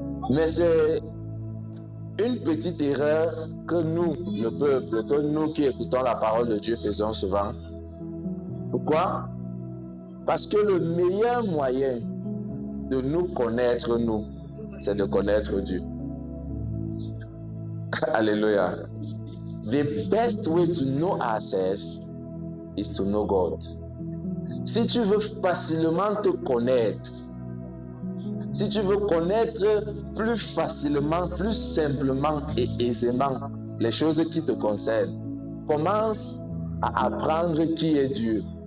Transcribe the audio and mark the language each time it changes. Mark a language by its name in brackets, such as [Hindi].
[French] Mais c'est une petite erreur que nous, le peuple, que nous qui écoutons la parole de Dieu faisons souvent. Pourquoi? Parce que le meilleur moyen de nous connaître, c'est de connaître Dieu. Alléluia. [English] The best way to know ourselves is to know God. [French] Si tu veux facilement te connaître, si tu veux connaître plus facilement, plus simplement et aisément les choses qui te concernent, commence à apprendre qui est Dieu.